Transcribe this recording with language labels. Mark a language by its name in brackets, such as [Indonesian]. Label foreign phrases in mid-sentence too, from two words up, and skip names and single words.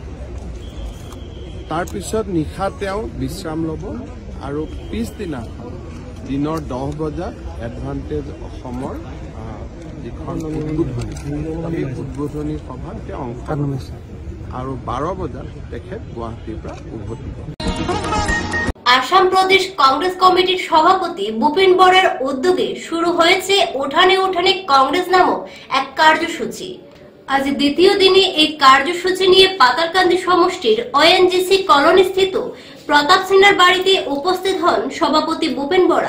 [Assamese] তাৰপিছত নিশা তেওঁ বিশ্ৰাম ল'ব আৰু পিছদিনাখন দিনৰ 10 বজাত এডভান্টেজ অসমৰ যিখন উদ্বোধনী সেই উদ্বোধনী সভাত তেওঁ অংশগ্ৰহণ আৰু 12 বজাত তেখেত গুৱাহাটীৰ পৰা উভতিব। [Bangla] আসাম প্রদেশ কংগ্রেস কমিটির সভাপতি ভূপেন বরার উদ্যোগে শুরু হয়েছে উঠানে উঠানে কংগ্রেস নামক এক কার্যসূচি। আজ দ্বিতীয় দিনে এই কার্যসূচি নিয়ে পাতালকান্দি সমষ্টির ওএনজিসি কলোনি স্থিত প্রতাপ সিনহার বাড়িতে উপস্থিত হন সভাপতি ভূপেন বরা।